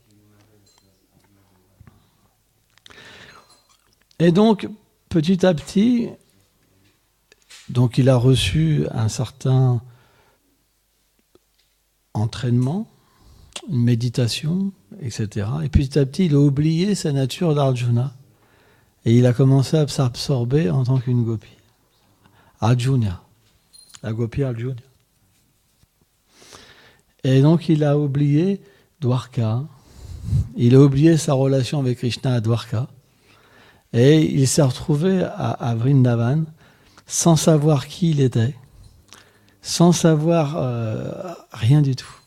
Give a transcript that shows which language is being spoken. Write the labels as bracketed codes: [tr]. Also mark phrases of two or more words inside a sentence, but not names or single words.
[fr] Et donc, petit à petit, donc il a reçu un certain entraînement, une méditation, etc. Et petit à petit, il a oublié sa nature d'Arjuna. Et il a commencé à s'absorber en tant qu'une gopi. Arjuna. La gopi Arjuna. Et donc, il a oublié Dwarka. Il a oublié sa relation avec Krishna à Dwarka. Et il s'est retrouvé à Vrindavan sans savoir qui il était, sans savoir rien du tout.